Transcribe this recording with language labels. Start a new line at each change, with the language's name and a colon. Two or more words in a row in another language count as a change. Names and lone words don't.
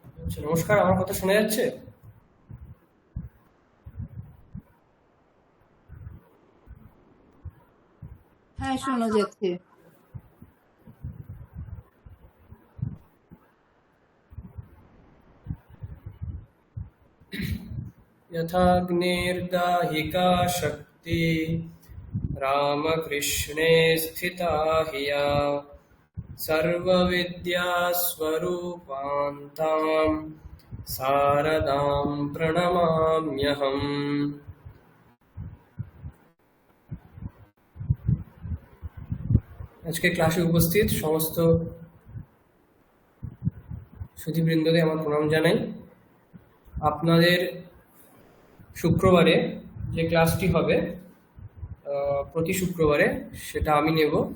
Bangla: আচ্ছা, নমস্কার। আমার কথা শোনা যাচ্ছে? হ্যাঁ, শোনা যাচ্ছে।
Sanskrit: यथाग्नेर्दाहिका शक्ति रामकृष्णे स्थिता हिया सर्वविद्यास्वरूपान्तां शारदां प्रणमाम्यहम्।
Bangla: আজকে ক্লাসে উপস্থিত সমস্ত সুধীবৃন্দকে আমার প্রণাম জানাই। আপনাদের শুক্রবারে যে ক্লাসটি হবে প্রতি শুক্রবারে, সেটা আমি নেব।